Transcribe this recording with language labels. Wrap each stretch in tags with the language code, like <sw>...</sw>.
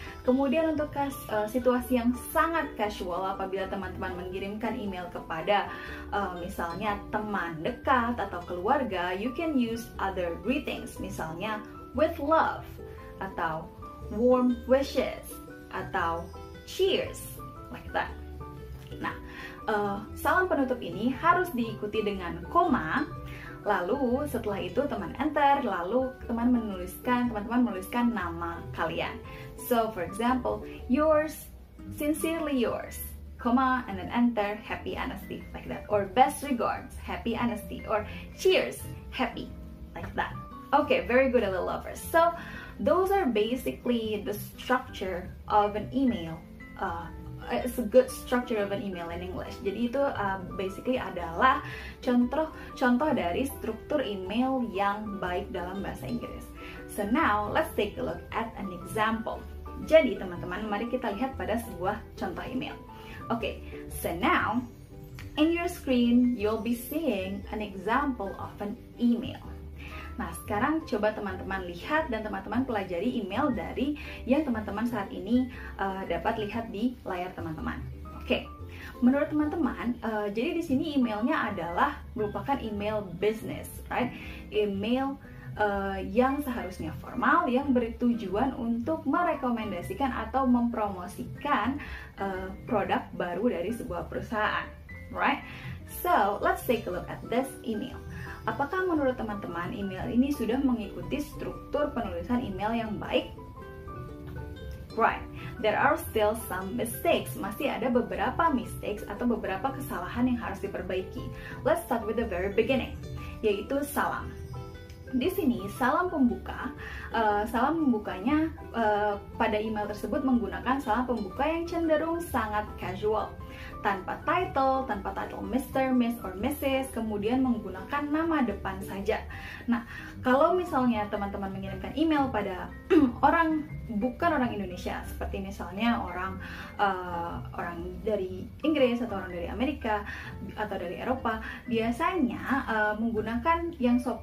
<id>Kemudian untuk situasi yang sangat casual, apabila teman-teman mengirimkan email kepada misalnya teman dekat atau keluarga,</id> <en>you can use other greetings,</en> <id>misalnya</id> <en>with love</en> <id>atau</id> <en>warm wishes</en> <id>atau</id> <en>cheers, like that.</en> <id>Nah, salam penutup ini harus diikuti dengan koma. Lalu setelah itu teman enter, lalu teman-teman menuliskan nama kalian.</id> <en>So for example, yours, sincerely yours, comma, and then enter, happy honesty, like that. Or best regards, happy honesty. Or cheers, happy, like that. Okay, very good, little lovers. So those are basically the structure of an email. It's a good structure of an email in English.</en> <id>Jadi itu basically adalah contoh dari struktur email yang baik dalam bahasa Inggris. So now let's take a look at an example. Jadi teman-teman, mari kita lihat pada sebuah contoh email.</id> <en>Okay, so now in your screen you'll be seeing an example of an email.</en> <id>Nah, sekarang coba teman-teman lihat dan teman-teman pelajari email dari yang teman-teman saat ini dapat lihat di layar teman-teman. Oke, menurut teman-teman, jadi di sini emailnya adalah merupakan email business,</id> <en>right?</en> <id>Email yang seharusnya formal, yang bertujuan untuk merekomendasikan atau mempromosikan produk baru dari sebuah perusahaan,</id> <en>right? So, let's take a look at this email.</en> <id>Apakah menurut teman-teman email ini sudah mengikuti struktur penulisan email yang baik?</id> <en>Right, there are still some mistakes.</en> <id>Masih ada beberapa mistakes atau beberapa kesalahan yang harus diperbaiki.</id> <en>Let's start with the very beginning,</en> <id>yaitu salam. Di sini salam pembuka, salam pembukanya pada email tersebut menggunakan salam pembuka yang cenderung sangat casual, tanpa title Mr., Miss, or Mrs., kemudian menggunakan nama depan saja. Nah, kalau misalnya teman-teman mengirimkan email pada bukan orang Indonesia, seperti misalnya orang dari Inggris atau orang dari Amerika atau dari Eropa, biasanya menggunakan yang</id>